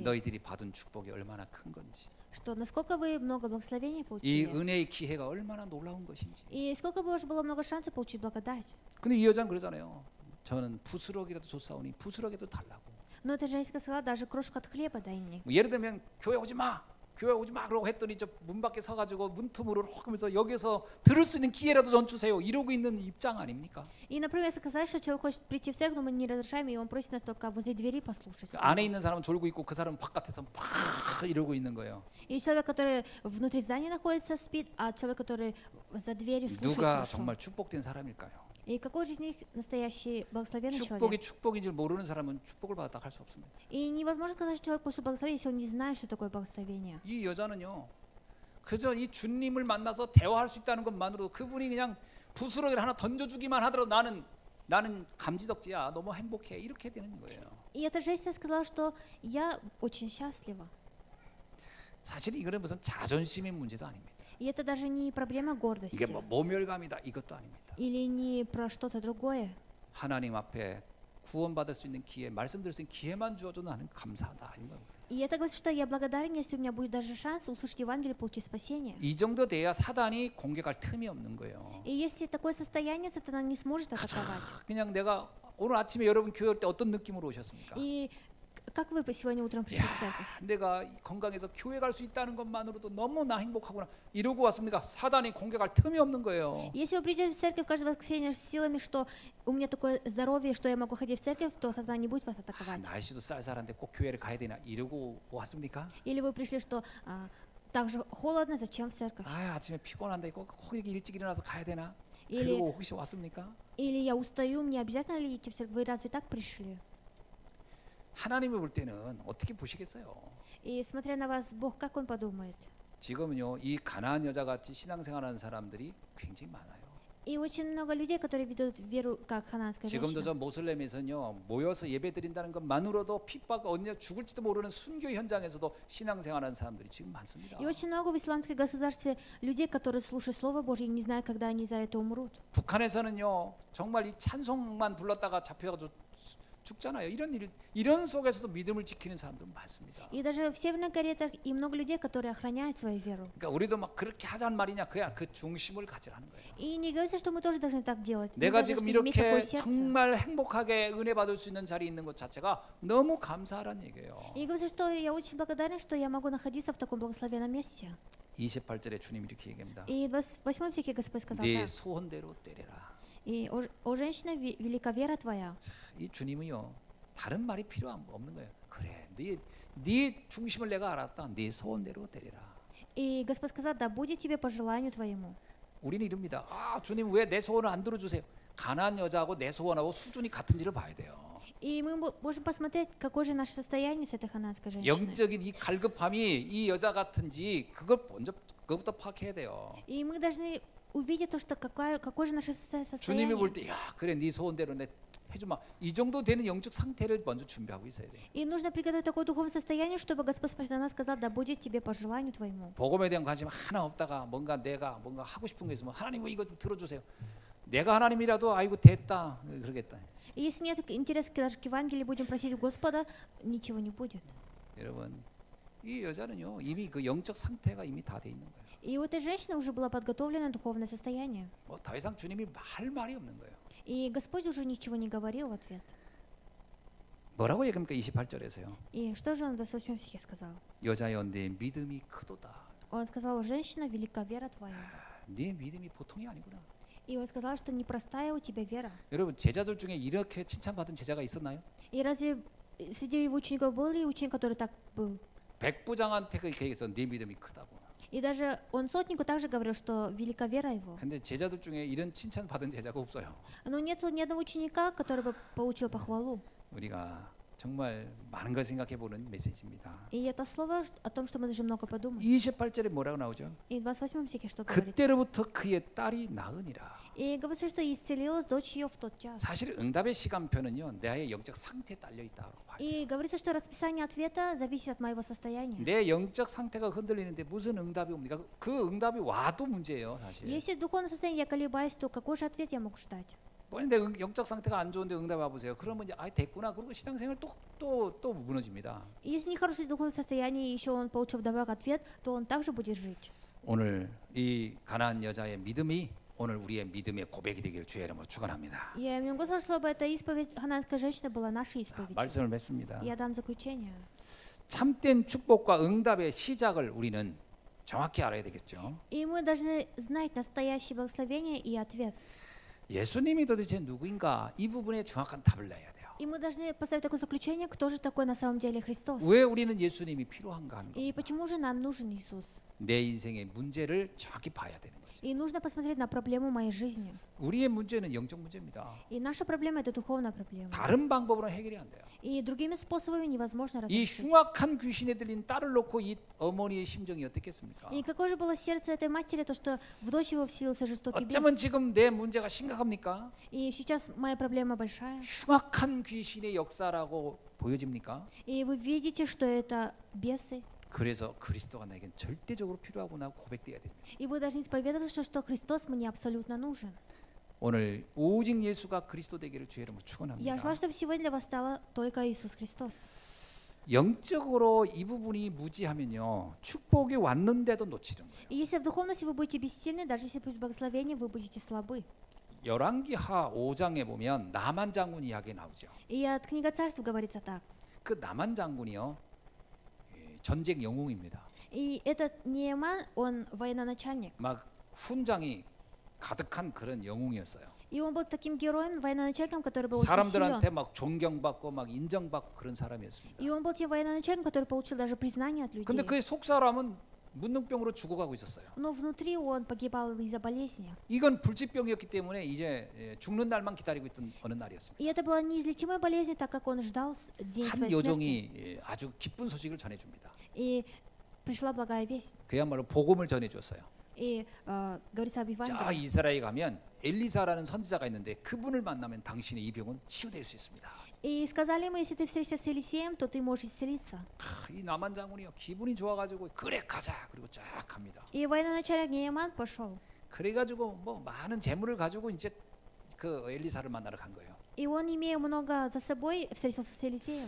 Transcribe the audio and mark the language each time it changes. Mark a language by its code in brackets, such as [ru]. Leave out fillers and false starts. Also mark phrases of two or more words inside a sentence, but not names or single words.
[ko] 너희들이 받은 축복이 얼마나 큰 건지, [ru] что насколько вы много благословений [ko] 이 [ru] получили, [ko] 은혜의 기회가 얼마나 놀라운 것인지. [ru] и сколько бы уже было много шансов получить благодать. [ko] 근데 이 여자는 그러잖아요. 저는 부스러기라도 줬사오니 부스러기도 달라고. [ru] Но эта женщина сказала, даже крошку от хлеба дай мне. [ko] 뭐 예를 들면 교회 오지 마. 교회 오지 마 그러고 했더니 저 문 밖에 서가지고 문틈으로 하면서 여기서 들을 수 있는 기회라도 전 주세요. 이러고 있는 입장 아닙니까? [ru] И, например, сказать, что человек хочет прийти в церковь, но мы не разрешаем, и он просит нас только возле двери послушать. [ko] 안에 있는 사람은 졸고 있고 그 사람은 바깥에서 막 이러고 있는 거예요. [ru] И человек, который внутри здания находится, спит, а человек, который за дверью слушает [ko] 누가 [ru] хорошо. [ko] 정말 축복된 사람일까요? [ru] И какой же из них настоящий благословенный человек? [ko] 축복이 축복인 줄 모르는 사람은 축복을 받았다 할 수 없습니다. [ru] И невозможно сказать, что человек получил благословение, если он не знает, что такое благословение. [ko] 이 여자는요, 그저 이 주님을 만나서 대화할 수 있다는 것만으로도 그분이 그냥 부스러기를 하나 던져주기만 하더라도 나는 감지덕지야, 너무 행복해 이렇게 되는 거예요. [ru] И эта женщина сказала, что я очень счастлива. [ko] 사실 이거는 무슨 자존심의 문제도 아닙니다. [ru] И это даже не проблема гордости [ko] 이게 뭐 모멸감이다 이것도 아닙니다. [ru] или не про что-то другое. [ko] 하나님 앞에 구원받을 수 있는 기회, 말씀 들을 수 있는 기회만 주어도 나는 감사하다 이런 겁니다. [ru] И это говорит, что я благодарен, если у меня будет даже шанс услышать Евангелие, получить спасение. [ko] 이 정도 돼야 사단이 공격할 틈이 없는 거예요. [ru] И если такое состояние, сатана не сможет атаковать. [ko] 그냥 내가 오늘 아침에 여러분 교회 올 때 어떤 느낌으로 오셨습니까? [ru] И как вы сегодня утром пришли в церковь? [ko] 내가 건강해서 교회 갈 수 있다는 것만으로도 너무나 행복하구나 이러고 왔습니까? 사단이 공격할 틈이 없는 거예요. [ru] Если вы придете в церковь каждое воскресенье с силами, что у меня такое здоровье, что я могу ходить в церковь, то сатана не будет вас атаковать. [ko] 날씨도 쌀쌀한데 꼭 교회를 가야 되나 이러고 왔습니까? [ru] Или вы пришли, что так же холодно, зачем в церковь? [ko] 아, 아침에 피곤한데 꼭 이렇게 일찍 일어나서 가야 되나? [ru] Или, [ko] 그러고 혹시 왔습니까? [ru] или я устаю, мне обязательно ли идти в церковь? Вы разве так пришли? [ko] 하나님이 볼 때는 어떻게 보시겠어요? [ru] И смотря на вас, Бог, как Он подумает? [ko] 지금은요, 이 가나안 여자 같이 신앙생활하는 사람들이 굉장히 많아요. [ru] И очень много людей, которые ведут веру как хананская [ko] 지금도 [ru] женщина. [ko] 저 모슬렘에서는요, 모여서 예배 드린다는 것만으로도 핍박 언제 죽을지도 모르는 순교 현장에서도 신앙생활하는 사람들이 지금 많습니다. [ru] И очень много в исламском государстве людей, которые слушают Слово Божье и не знают, когда они за это умрут. [ko] 북한에서는요, 정말 이 찬송만 불렀다가 잡혀가지고 죽잖아요. 이런 속에서도 믿음을 지키는 사람들 많습니다. [ru] И даже в Северной Корее и много людей, которые охраняют свою веру. [ko] 그러니까 우리도 막 그렇게 하자는 말이냐? 그냥 그 중심을 가지라는 거예요. [ru] И не говорится, что мы тоже должны так делать. Мы [ko] 내가 [ru] должны [ko] 지금 [ru] иметь такое [ko] 이렇게 [ru] сердце. [ko] 정말 행복하게 은혜 받을 수 있는 자리에 있는 것 자체가 너무 감사하다는 얘기예요. [ru] И говорится, что я очень благодарен, что я могу находиться в таком благословенном месте. [ko] 28절에 주님 이렇게 얘기합니다. [ru] И в 28 стихе Господь сказал [ko] 네 [ru] так. [ko] 소원대로 때려라. [ru] И, о женщина, велика вера твоя. [ko] 이 주님은요, 다른 말이 필요 없는 거예요. 그래, 네 중심을 내가 알았다. 네 소원대로 때려라. [ru] И Господь сказал, да будет тебе по желанию твоему. [ko] 우리는 이럽니다. 아, 주님 왜 내 소원을 안 들어주세요? 가난한 여자하고 내 소원하고 수준이 같은지를 봐야 돼요. [ru] И мы можем посмотреть, какое же наше состояние с этой хананской женщиной. [ko] 영적인 이 갈급함이 이 여자 같은지 그것부터 파악해야 돼요. [ru] И мы должны увидеть то, что какое же наше [ko] 주님이 볼 [ru] состояние. [ko] 때, 야, 그래, 네 소원대로 내 해주마. 이 정도 되는 영적 상태를 먼저 준비하고 있어야 돼. [ru] И нужно приготовить такое духовное состояние, чтобы Господь постоянно сказал, да будет тебе по желанию твоему. [ko] 복음에 대한 관심 하나 없다가 내가 뭔가 하고 싶은 게 있으면 하나님 이거 좀 들어주세요. 내가 하나님이라도 아이고 됐다 그러겠다. [ru] И если нет интереса даже к Евангелию, будем просить у Господа, ничего не будет. [ko] 여러분, 이 여자는요 이미 그 영적 상태가 이미 다 돼 있는 거예요. [ru] И у этой женщины уже было подготовлено духовное состояние. [ko] 뭐 더 이상 주님이 할 말이 없는 거예요. [ru] И Господь уже ничего не говорил в ответ. [ko] 뭐라고 얘기합니까? 28절에서요. [ru] И что же он в 28 стихе сказал? [ko] 여자여 내 믿음이 크도다. [ru] Он сказал, женщина, велика вера твоя. [ko] 네 믿음이 보통이 아니구나. [ru] И он сказал, что непростая у тебя вера. [ko] 여러분 제자들 중에 이렇게 칭찬받은 제자가 있었나요? [ru] И разве среди его учеников был ли ученик, который так был? [ko] 백부장한테 그 얘기했어. 네 믿음이 크다고. [ru] И даже он сотнику также говорил, что велика вера его. [ko] 근데 제자들 중에 이런 칭찬받은 제자가 없어요. [ru] Но нет ни одного ученика, который бы получил похвалу. [ko] 우리가 정말 많은 걸 생각해 보는 메시지입니다. [ru] И это слово о том, что мы должны много подумать. [ko] 28절에 뭐라고 나오죠? [ru] И в 28 стихе что говорится? [ko] 그때로부터 그의 딸이 나으니라. [ru] И говорится, что исцелилась дочь ее в тот час. [ko] 사실 응답의 시간표는요, 나의 영적 상태에 딸려 있다고 봐요. [ru] И говорится, что расписание ответа зависит от моего состояния. [ko] 내 영적 상태가 흔들리는데 무슨 응답이 옵니까? 그 응답이 와도 문제예요, 사실. [ru] Если в духовном состоянии я колебаюсь, то какой же ответ я могу ждать? [ko] 내 영적 상태가 안 좋은데 응답 와보세요. 그러면 이제 아 됐구나. 그리고 신앙생활 또 무너집니다. [ru] И если нехорошее духовное состояние, и еще он получил вдобавок ответ, то он также будет жить. [ko] 오늘 이 가나안 여자의 믿음이 오늘 우리의 믿음의 고백이 되기를 주의 이름으로 축원합니다. [ru] Я имею Господа, чтобы эта исповедь хананской женщины была нашей исповедью. [ko] 말씀을 맺습니다. [ru] Я дам заключение. [ko] 참된 축복과 응답의 시작을 우리는 정확히 알아야 되겠죠. [ru] И мы должны знать настоящее благословение и ответ. [ko] 예수님이 도대체 누구인가 이 부분에 정확한 답을 내야 돼요. [ru] И мы должны поставить такое заключение, кто же такой на самом деле Христос. [ko] 왜 우리는 예수님이 필요한가 하는 [ru] И [ko] 겁니다. [ru] почему же нам нужен Иисус? [ko] 내 인생의 문제를 정확히 봐야 되는 거죠. [ru] И нужно посмотреть на проблему моей жизни. [ko] 우리의 문제는 영적 문제입니다. [ru] И наша проблема это духовная проблема. [ko] 다른 방법으로는 해결이 안 돼요. [ru] И другими способами невозможно [ko] 이 [ru] разрешить. [ko] 흉악한 귀신에 들린 딸을 놓고 이 어머니의 심정이 어떻겠습니까? [ru] И какое же было сердце этой матери, то что в дочь его вселился жестокий [ko] 어쩌면 [ru] бес. [ko] 지금 내 문제가 심각합니까? [ru] И сейчас моя проблема большая. [ko] 흉악한 귀신의 역사라고 보여집니까? [ru] И вы видите, что это бесы. [ko] 그래서 그리스도가 나에겐 절대적으로 필요하구나 고백돼야 됩니다. [ru] И вы должны исповедоваться, что Христос мне абсолютно нужен. [ko] 오늘 오직 예수가 그리스도 되기를 주의 이름으로 [ru] Я [ko] 축원합니다. [ru] желаю, чтобы сегодня для вас стало только Иисус Христос. [ko] 영적으로 이 부분이 무지하면요 축복이 왔는데도 놓치는 거예요. [ru] И если в духовности вы будете бессильны, даже если будет благословение, вы будете слабы. [ko] 열왕기하 5장에 보면 나만 장군 이야기 나오죠. [ru] И от книга Царств говорится так. [ko] 그 나만 장군이요 전쟁 영웅입니다. [ru] И этот Нееман, он военачальник. [ko] 막 훈장이 가득한 그런 영웅이었어요. [ru] И он был таким героем, военачальником, который был очень [ko] 사람들한테 [ru] силен. [ko] 막 존경받고 막 인정받고 그런 사람이었습니다. [ru] И он был тем военачальником, который получил даже признание от людей. [ko] 근데 그의 속사람은 문둥병으로 죽어가고 있었어요. [ru] Но внутри он погибал из-за болезни. [ko] 이건 불치병이었기 때문에 이제 죽는 날만 기다리고 있던 어느 날이었습니다. [ru] И это была неизлечимая болезнь, так как он ждал день [ko] 한 [ru] своей смерти. [ko] 여종이 아주 기쁜 소식을 전해줍니다. [ru] И пришла благая весть. [ko] 그야말로 복음을 전해줬어요. [ru] И говорится об [ko] 자 [ru] Евангелии. [ko] 이스라엘에 가면 엘리사라는 선지자가 있는데 그분을 만나면 당신의 이 병은 치유될 수 있습니다. [ru] И сказали ему, если ты встретишься с Елисеем, то ты можешь исцелиться. [ko] 이 남한 장군이요 기분이 좋아가지고 그래 가자 그리고 쫙 갑니다. [ru] И военачальник Нееман пошел. [ko] 그래가지고 뭐 많은 재물을 가지고 이제 그 엘리사를 만나러 간 거예요. [ru] И он, имея много за собой, встретился с Елисеем.